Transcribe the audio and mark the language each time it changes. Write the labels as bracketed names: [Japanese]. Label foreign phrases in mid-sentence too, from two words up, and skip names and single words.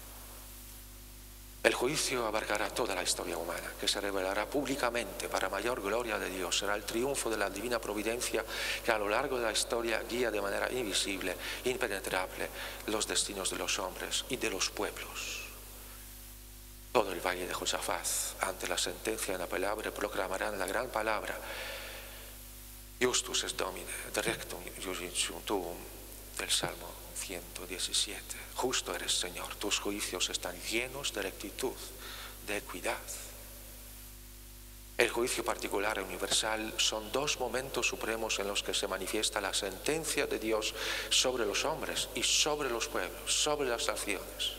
[Spanish] El juicio abarcará toda la historia humana, que se revelará públicamente para mayor gloria de Dios. Será el triunfo de la divina providencia que a lo largo de la historia guía de manera invisible, impenetrable, los destinos de los hombres y de los pueblos. Todo el valle de Josafat, ante la sentencia inapelable, proclamarán la gran palabra: [Latin] Justus est Domine, directum judicium tuum, [Spanish] del Salmo 117. Justo eres, Señor, tus juicios están llenos de rectitud, de equidad. El juicio particular y universal son dos momentos supremos en los que se manifiesta la sentencia de Dios sobre los hombres y sobre los pueblos, sobre las naciones.